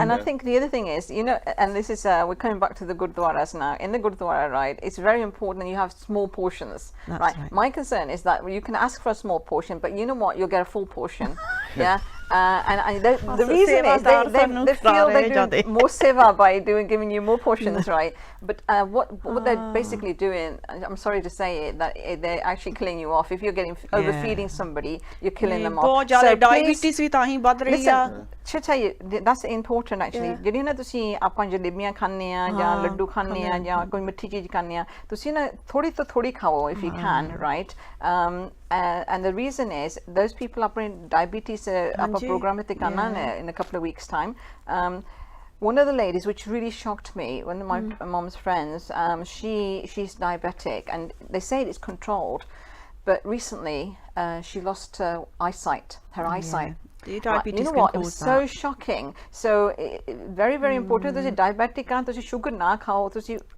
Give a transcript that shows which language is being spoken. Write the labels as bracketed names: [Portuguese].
[English] and I think the other thing is you know and this is we're coming back to the gurdwaras now in the gurdwara right it's very important that you have small portions right my concern is that you can ask for a small portion but you know what you'll get a full portion yeah and the reason is they feel they're doing more seva by giving you more portions, right? But what they're basically doing, I'm sorry to say it, that they're actually killing you off. If you're overfeeding somebody, you're killing them off. [Punjabi] So diabetes ਵੀ ਤਾਂ ਹੀ ਵੱਧ ਰਹੀ ਆ [English] should tell you that's important actually [Punjabi] ਜਿਹੜੀ ਨਾ ਤੁਸੀਂ ਆਪਾਂ ਜਲੇਬੀਆਂ ਖਾਂਦੇ ਆ ਜਾਂ ਲੱਡੂ ਖਾਂਦੇ ਆ ਜਾਂ ਕੋਈ ਮਿੱਠੀ ਚੀਜ਼ ਖਾਂਦੇ ਆ ਤੁਸੀਂ ਨਾ ਥੋੜੀ ਤੋਂ ਥੋੜੀ ਖਾਓ [English] if you can right and the reason is those people [Punjabi] ਆਪਣੇ diabetes ਆਪਾਂ program ਤੇ ਕਰਨਾ [English] in a couple of weeks time one of the ladies which really shocked me one of my mom's friends she's diabetic and they say it's controlled but recently she lost her eyesight you know what it was so shocking so very very important [Punjabi] ਤੁਸੀਂ diabetic ਆ ਤੁਸੀਂ sugar ਨਾ ਖਾਓ ਤੁਸੀਂ